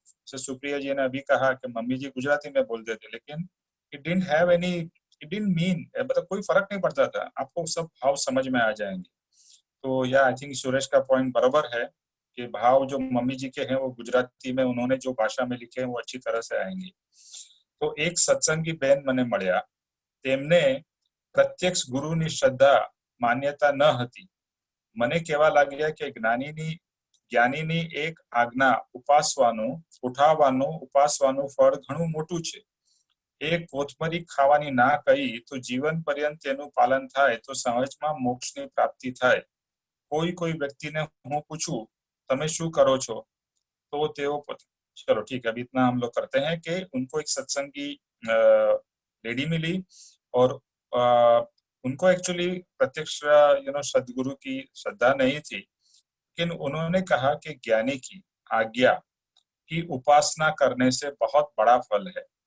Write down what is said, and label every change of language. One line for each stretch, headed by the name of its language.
Hindi: जैसे सुप्रिया जी ने अभी कहा कि मम्मी जी गुजराती में बोलते थे, लेकिन इट डिडंट मीन, मतलब कोई फर्क नहीं पड़ता था, आपको सब भाव समझ में आ जाएंगे। तो या
English: I think
Hindi: सुरेश का पॉइंट बराबर है कि भाव जो मम्मी जी के हैं वो गुजराती में उन्होंने जो भाषा में लिखे हैं वो अच्छी तरह से आएंगे। तो एक सत्संगी बेन
Gujarati: મને મળ્યા, તેમને પ્રત્યક્ષ ગુરુની શ્રદ્ધા માન્યતા ન હતી। મને કહેવા લાગ્યા કે જ્ઞાનીની એક આજ્ઞા ઉપાસવાનું ફળ ઘણું મોટું છે। એક કોથમરી ખાવાની ના કહી તો જીવન પર્યંત તેનું પાલન થાય તો સહજમાં મોક્ષની પ્રાપ્તિ થાય। કોઈ વ્યક્તિને હું પૂછું તમે શું કરો છો
Hindi: तो तेओ, चलो ठीक है, अभी इतना हम लोग करते हैं कि उनको एक सत्संगी लेडी मिली और उनको एक्चुअली प्रत्यक्ष सदगुरु की श्रद्धा नहीं थी, लेकिन उन्होंने कहा कि ज्ञानी की आज्ञा की उपासना करने से बहुत बड़ा फल है।